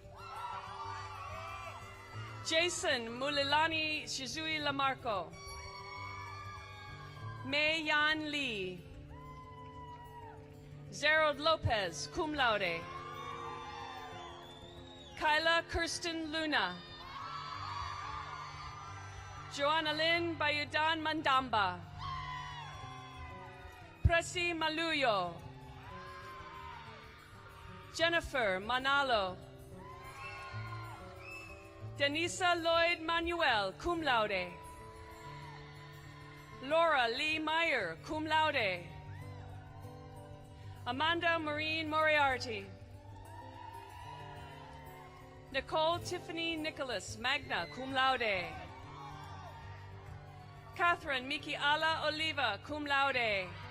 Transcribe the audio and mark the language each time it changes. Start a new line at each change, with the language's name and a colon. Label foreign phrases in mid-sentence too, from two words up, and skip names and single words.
English: Jason Mulilani Shizui Lamarco. Mei Yan Lee. Zerold Lopez,
Latin: cum laude.
English: Kyla Kirsten Luna. Joanna Lynn Bayudan Mandamba. Presi Maluyo. Jennifer Manalo. Denisa Lloyd Manuel,
Latin: cum laude.
English: Laura Lee Meyer,
Latin: cum laude.
English: Amanda Maureen Moriarty. Nicole Tiffany Nicholas,
Latin: magna cum laude.
English: Catherine Miki Ala Oliva,
Latin: cum laude.